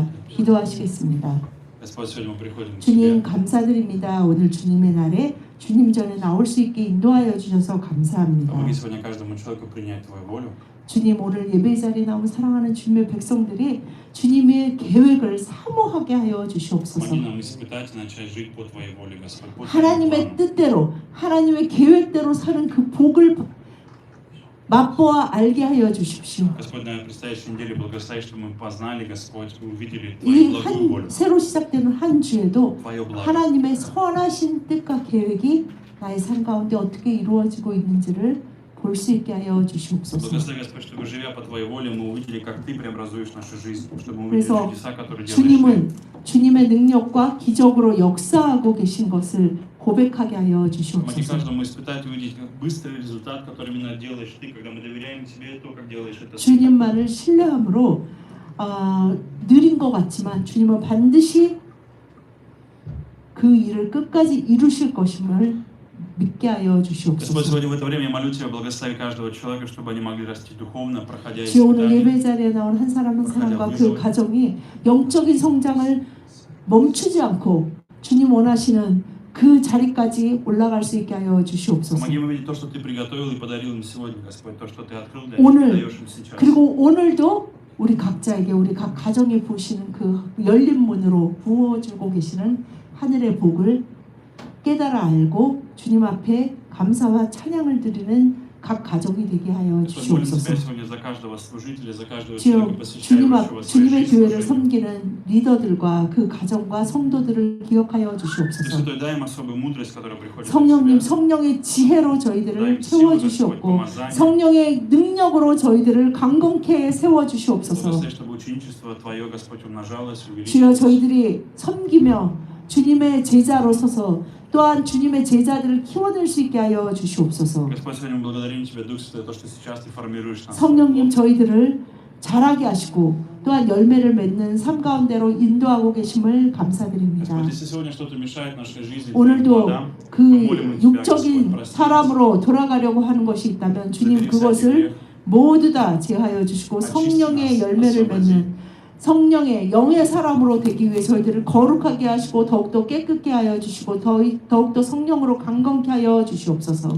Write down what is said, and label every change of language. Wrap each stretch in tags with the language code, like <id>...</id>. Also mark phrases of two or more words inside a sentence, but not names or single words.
<ko>기도하시겠습니다.</ko> <ru>Господь, сегодня мы приходим к</ru> <ko>주님</ko> <ru>Тебе.</ru> <ko>감사드립니다. 오늘 주님의 날에 주님 전에 나올 수 있게 인도하여 주셔서 감사합니다.</ko> <ru>Помоги сегодня каждому человеку принять Твою волю.</ru> <ko>주님 오늘 예배 자리에 나온 사랑하는 주님의 백성들이 주님의 계획을 사모하게 하여 주시옵소서.</ko> <ru>Помоги нам испытать и начать жить по Твоей воле, Господь. по Твоему</ru> <ko>하나님의</ko> <ru>плану.</ru> <ko>뜻대로 하나님의 계획대로 사는 그 복을 맛보아 알게 하여 주십시오.</ko> <ru>Господь, на предстоящей неделе благослови, чтобы мы познали, Господь, и увидели Твою благую</ru> <ko>이</ko> <ru>волю,</ru> <ko>새로 시작되는 한 주에도</ko> <ru>Твое благо.</ru> <ko>하나님의 선하신 뜻과 계획이 나의 삶 가운데 어떻게 이루어지고 있는지를 볼 수 있게 하여 주시옵소서.</ko> <ru>Благослови, Господь, чтобы, живя по Твоей воле, мы увидели, как Ты преобразуешь нашу жизнь, чтобы мы увидели</ru> <ko>그래서</ko> <ru>чудеса, которые делаешь Ты.</ru> <ko>주님은 주님의 능력과 기적으로 역사하고 계신 것을 고백하게 하여</ko> <ru>Помоги</ru> <ko>주시옵소서.</ko> <ru>каждому испытать и увидеть как быстрый результат, который именно делаешь Ты, когда мы доверяем Тебе то, как делаешь это Ты.</ru> <ko>주님만을 신뢰함으로 느린 것 같지만 주님은 반드시 그 일을 끝까지 이루실 것임을 믿게 하여</ko> <ru>Господь,</ru> <ko>주시옵소서.</ko> <ru>сегодня в это время я молю Тебя, благослови каждого человека, чтобы они могли расти духовно, проходя</ru> <ko>주여 오늘</ko> <ru>испытания.</ru> <ko>예배 자리에 나온 한 사람 한 사람과 그 가정이 영적인 성장을 멈추지 않고 주님 원하시는 그 자리까지 올라갈 수 있게 하여 주시옵소서.</ko> <ru>Помоги им увидеть то, что Ты приготовил и подарил им сегодня, Господь, то, что Ты открыл для них,</ru> <ko>오늘,</ko> <ru>Ты даешь им сейчас.</ru> <ko>그리고 오늘도 우리 각자에게 우리 각 가정에 보시는 그 열린 문으로 부어주고 계시는 하늘의 복을 깨달아 알고 주님 앞에 감사와 찬양을 드리는 각 가정이 되게 하여</ko> <ru>Господь, молим</ru> <ko>주시옵소서.</ko> <ru>Тебя сегодня за каждого служителя, за каждого</ru> <ko>주여</ko> <ru>человека, посвящающего свою</ru> <ko>주님의</ko> <ru>жизнь</ru> <ko>교회를</ko> <ru>служению.</ru> <ko>섬기는 리더들과 그 가정과 성도들을 기억하여 주시옵소서.</ko> <ru>Пресвятой, дай им особую мудрость, которая приходит от</ru> <ko>성령님</ko> <ru>Тебя.</ru> <ko>성령의 지혜로 저희들을</ko> <ru>дай им</ru> <ko>채워</ko> <ru>силу, Господь,</ru> <ko>주시옵고</ko> <ru>помазание.</ru> <ko>성령의 능력으로 저희들을 강건케 세워 주시옵소서.</ko> <ru>Благослови, чтобы ученичество Твое, Господь, умножалось,</ru> <ko>주여</ko> <ru>увеличивалось.</ru> <ko>저희들이 섬기며 주님의 제자로 서서 또한 주님의 제자들을 키워낼 수 있게 하여 주시옵소서.</ko> <ru>Господь, сегодня мы благодарим Тебя, Дух Святой, то, что сейчас Ты формируешь нас.</ru> <ko>성령님 저희들을 자라게 하시고 또한 열매를 맺는 삶 가운데로 인도하고 계심을 감사드립니다.</ko> <ru>Господь, если сегодня что-то мешает нашей жизни,</ru> <ko>오늘도</ko> <ru>плодам,</ru> <ko>그</ko> <ru>помолим Тебя, Господь,</ru> <ko>육적인</ko> <ru>прости нас.</ru> <ko>사람으로 돌아가려고 하는 것이 있다면 주님</ko> <ru>Забери всякий</ru> <ko>그것을</ko> <ru>грех.</ru> <ko>모두 다 제하여 주시고 성령의 열매를 맺는 성령의 영의 사람으로 되기 위해 저희들을 거룩하게 하시고 더욱더 깨끗게 하여 주시고 더욱더 성령으로 강건케 하여 주시옵소서.</ko>